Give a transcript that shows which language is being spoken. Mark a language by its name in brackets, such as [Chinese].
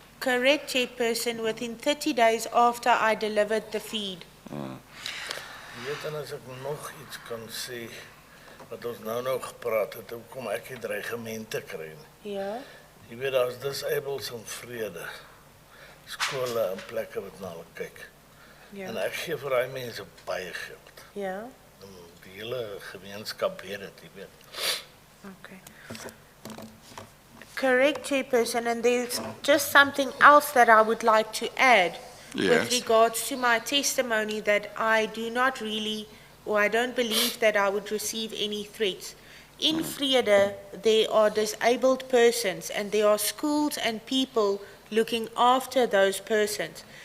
[English] Correct, Chairperson, within 30 days after I delivered the feed. [Afrikaans] Jy weet, en as ek nog iets kan sê, wat ons nou gepraat het, hoekom ek die dreigemente kry nie. Ja. Jy weet, daar is disabled in vrede, skole en plekke wat na hulle kyk. En ek gee vir daai mense baie geld. Ja. En die hele gemeenskap weet dit, jy weet. [English] Okay. Correct, Chairperson, and there's just something else that I would like to add with Yes. regards to my testimony, that I do not really, or I don't believe that I would receive any threats. In Vrede, there are disabled persons and there are schools and people looking after those persons.